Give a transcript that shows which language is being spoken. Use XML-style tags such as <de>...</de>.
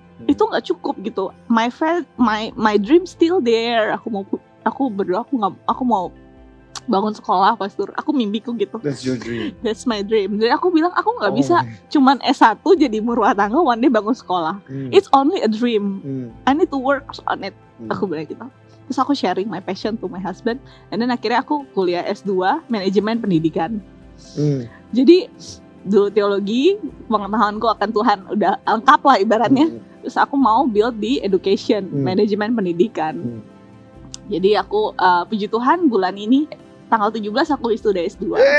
<id>Itu nggak cukup gitu.</id> <en>My dream still there.</en> <id>Aku berdoa, aku mau bangun sekolah Pastor. Aku mimpiku gitu.</id> <en>That's your dream. That's my dream.</en> <id>Jadi aku bilang aku nggak bisa cuman S1 jadi ibu rumah tangga</id> <en>one day</en> <id>bangun sekolah.</id> <en>It's only a dream. I need to work on it.</en> <id>Aku bilang gitu. Terus aku</id> <en>sharing my passion to my husband. And then</en> <id>akhirnya aku kuliah S2 manajemen pendidikan. Jadi dulu teologi, pengetahuanku akan Tuhan udah lengkap lah ibaratnya. Terus aku mau build di education, manajemen pendidikan. Jadi aku puji Tuhan bulan ini tanggal 17 aku wisuda S2.</id>